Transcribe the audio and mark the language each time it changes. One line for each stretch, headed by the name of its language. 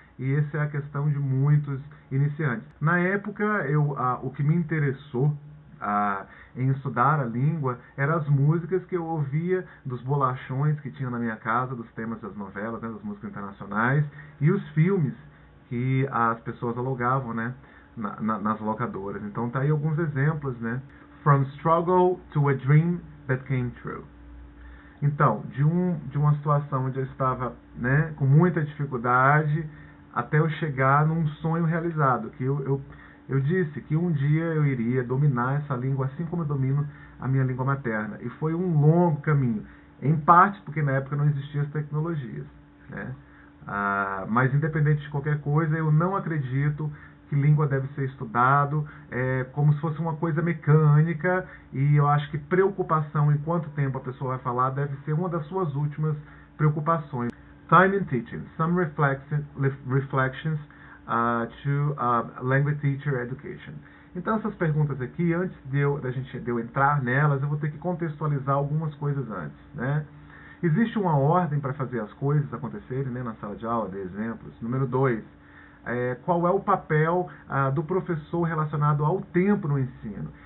Portuguese: E essa é a questão de muitos iniciantes. Na época, o que me interessou em estudar a língua eram as músicas que eu ouvia dos bolachões que tinha na minha casa, dos temas das novelas, né, das músicas internacionais, e os filmes que as pessoas alugavam, né, nas locadoras. Então tá aí alguns exemplos, né?
English: From struggle to a dream that came true.
Portuguese: Então, de uma situação onde eu estava, né, com muita dificuldade, até eu chegar num sonho realizado, que eu disse que um dia eu iria dominar essa língua assim como eu domino a minha língua materna. E foi um longo caminho, em parte porque na época não existiam as tecnologias, né? Mas independente de qualquer coisa, eu não acredito que língua deve ser estudado como se fosse uma coisa mecânica, e eu acho que preocupação em quanto tempo a pessoa vai falar deve ser uma das suas últimas preocupações.
English: Time in teaching, some reflections to language teacher education.
Portuguese: Então essas perguntas aqui, antes de eu entrar nelas, eu vou ter que contextualizar algumas coisas antes, né? Existe uma ordem para fazer as coisas acontecerem, né, na sala de aula, de exemplos. Número 2, qual é o papel do professor relacionado ao tempo no ensino?